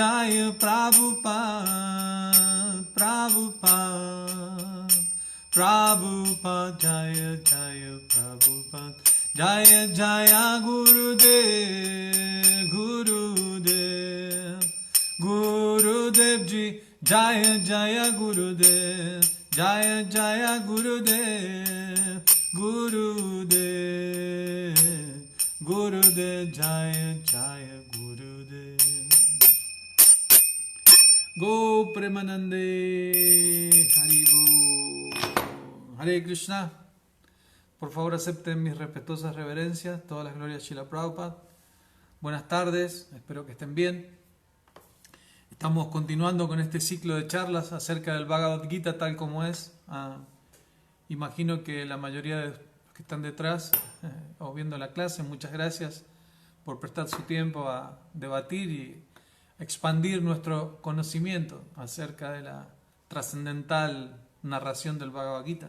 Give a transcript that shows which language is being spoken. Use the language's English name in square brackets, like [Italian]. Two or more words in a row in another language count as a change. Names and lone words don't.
[Sanskrit] प्रभुपाद जय प्रभुपाद जय गुरुदेव जी जय गुरुदेव जय गुरुदेव गुरुदेव, गुरुदेव, जय जय गुरुदेव. गो प्रेमानन्दे, हरिबो. हरे कृष्ण. [Spanish] Por favor acepten mis respetuosas reverencias, todas las glorias de Srila Prabhupada. Buenas tardes, espero que estén bien. Estamos continuando con este ciclo de charlas acerca del Bhagavad Gita tal como es. Imagino que la mayoría de los que están detrás o viendo la clase, muchas gracias por prestar su tiempo a debatir y expandir nuestro conocimiento acerca de la trascendental narración del Bhagavad Gita.